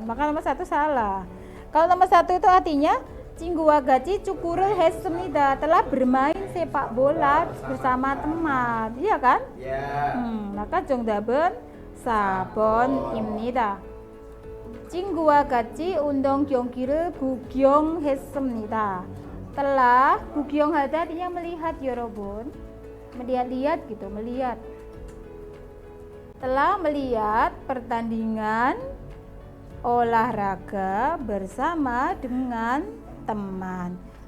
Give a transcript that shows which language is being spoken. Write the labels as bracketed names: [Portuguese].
[Indonesian] Maka nomor 1 salah. Kalau nomor 1 itu artinya Cingguagaci [Korean] 축구를 했습니다. [Indonesian] Telah bermain sepak bola bersama teman. Iya kan? [Korean] Maka 정답은 4번입니다. 친구와 같이 운동 경기를 구경했습니다. [Indonesian] Telah [Korean] 구경하다 [Indonesian] artinya melihat [Korean] 여러분. [Indonesian] Melihat-lihat gitu, melihat. Telah melihat pertandingan olahraga bersama dengan teman.